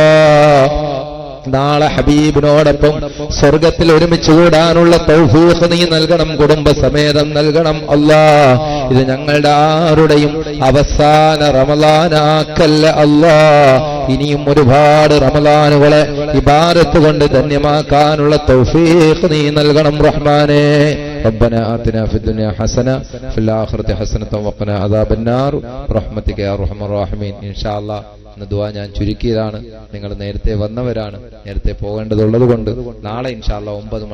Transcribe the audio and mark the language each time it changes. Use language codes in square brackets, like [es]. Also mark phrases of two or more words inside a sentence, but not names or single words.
[ml] നാളെ ഹബീബിനോടൊപ്പം സ്വർഗത്തിൽ ഒരുമിച്ച് കൂടാനുള്ള തൗഫീഖ് നീ നൽകണം, കുടുംബസമേതം നൽകണം അല്ലാ. ഇത് ഞങ്ങളുടെ ആരുടെയും അവസാന റമളാനാക്കല്ല അല്ലാ. ഇനിയും ഒരുപാട് റമളാനുകളെ ഇബാദത്ത് കൊണ്ട് ധന്യമാക്കാനുള്ള തൗഫീഖ് നീ നൽകണം റഹ്മാനെ. [ar] ربنا آتنا في الدنيا حسنة في الآخرة حسنة وقنا عذاب النار برحمتك يا أرحم الراحمين. إن شاء الله [ml] ദുആ ഞാൻ ചുരുക്കിയതാണ്. നിങ്ങൾ നേരത്തെ വന്നവരാണ്, നേരത്തെ പോകേണ്ടതുള്ളത് കൊണ്ട് നാളെ [ar] إن شاء الله [ml] 9 മണിക്ക്